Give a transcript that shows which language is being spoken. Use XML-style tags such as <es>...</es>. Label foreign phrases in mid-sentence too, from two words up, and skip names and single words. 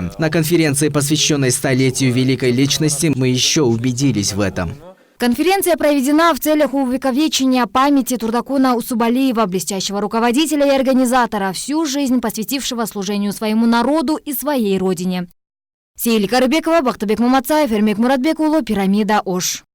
<ru>На конференции, посвященной столетию великой личности, мы еще убедились в этом. Конференция проведена в целях увековечения памяти Турдакуна Усубалиева, блестящего руководителя и организатора, всю жизнь посвятившего служению своему народу и своей родине. Сейли Карыбекова, Бактыбек Маматсаев, Эрмек Муратбек улы, Пирамида, Ош.</ru>